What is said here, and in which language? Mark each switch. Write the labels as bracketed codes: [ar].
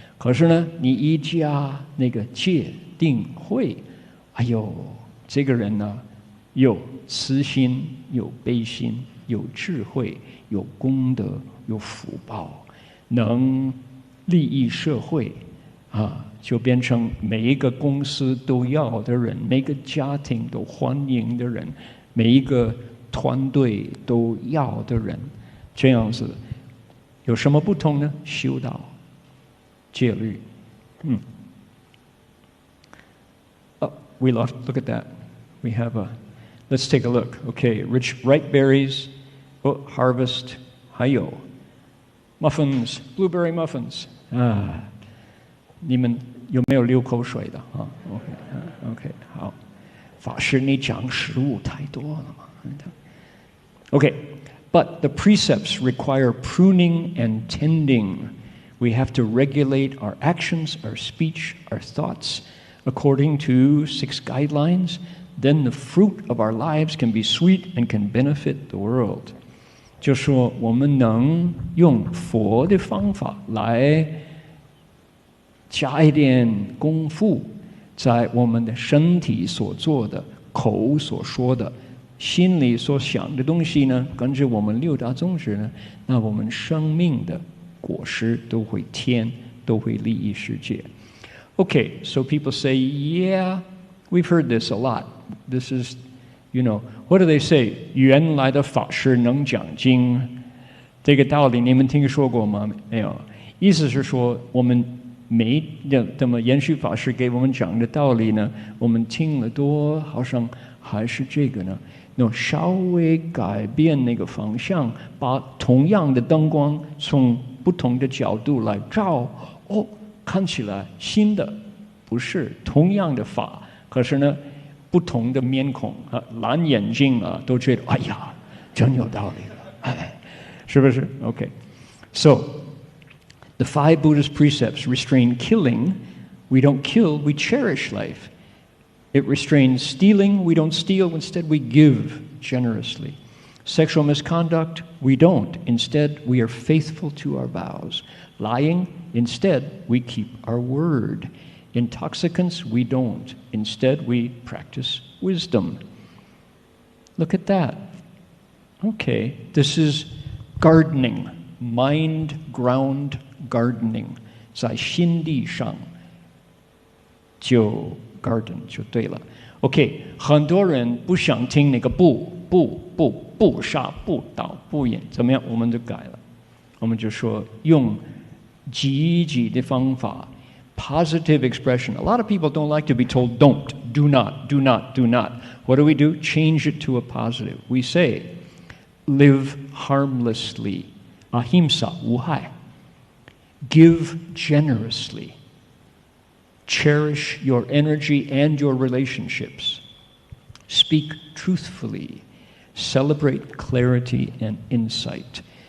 [zh] 可是呢，你一加那个戒定慧，哎呦，这个人呢，有慈心，有悲心，有智慧，有功德，有福报，能利益社会就变成每一个公司都要的人，每个家庭都欢迎的人，每一个团队都要的人，这样子有什么不同呢？修道戒律 [en] we look at that. We have let's take a look. Okay, rich ripe berries, harvest, [zh] 还有 [en] muffins, blueberry muffins. [zh] 你们有没有流口水的？OK, 好，法师你讲食物太多了嘛。 [en] Okay, but the precepts require pruning and tending. We have to regulate our actions, our speech, our thoughts according to 6 guidelines. Then the fruit of our lives can be sweet and can benefit the world. [zh] 就说我们能用佛的方法来加一点功夫，在我们的身体所做的、口所说的、心里所想的东西呢，跟着我们6大宗旨呢，那我们生命的果实都会甜，都会利益世界。 [en] Okay, so people say, yeah, we've heard this a lot. This is, what do they say? [zh] 原来的法师能讲经，这个道理你们听说过吗？没有。意思是说，我们没这么延续法师给我们讲的道理呢，我们听了多，好像还是这个呢。稍微改变那个方向，把同样的灯光从不同的角度来照，看起来新的，不是同样的法，可是呢，不同的面孔蓝眼睛都觉得哎呀，真有道理了，是不是 ？ [en] Okay, so the 5 Buddhist precepts restrain killing. We don't kill, we cherish life. It restrains stealing. We don't steal. Instead, we give generously. Sexual misconduct, we don't. Instead, we are faithful to our vows. Lying, instead, we keep our word. Intoxicants, we don't. Instead, we practice wisdom. Look at that. Okay, this is gardening. mind ground gardening， [zh] 在心地上就 [en] garden [zh] 就对了。 OK， 很多人不想听那个不杀不盗不淫，怎么样？我们就改了，我们就说用积极的方法 ， [en] positive expression. A lot of people don't like to be told don't, do not, do not, do not. What do? Change it to a positive. We say, live harmlessly, ahimsa [zh] 无害 [en] ，give generously, cherish your energy and your relationships, speak truthfully, celebrate clarity and insight.